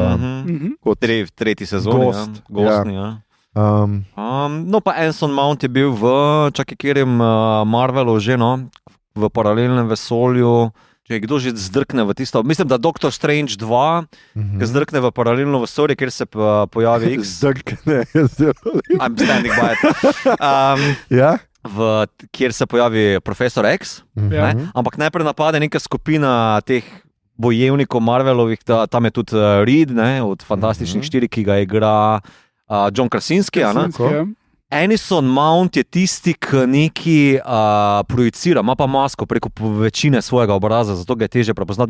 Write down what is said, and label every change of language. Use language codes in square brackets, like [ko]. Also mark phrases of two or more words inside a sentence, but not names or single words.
[sl] tretji sezoni. Gost, ja. No pa Anson Mount je bil v kjerem Marvelu že, no, v paralelnem vesolju. Če kdo že zdrkne v tisto, mislim, da Doctor Strange 2, ki zdrkne v paralelno vesolje, kjer se pojavi X. Zdrkne. [en] I'm standing by it. [sl] Kjer se pojavi Profesor X, ampak najprej napade neka skupina teh bojevnikov Marvelovih, tam je tudi Reed, ne, od Fantastičnih 4, ki ga igra John Krasinski. Anson Mount je tisti, ki neki projicira, ima pa masko preko večine svojega obraza, zato ga je težje prepoznati.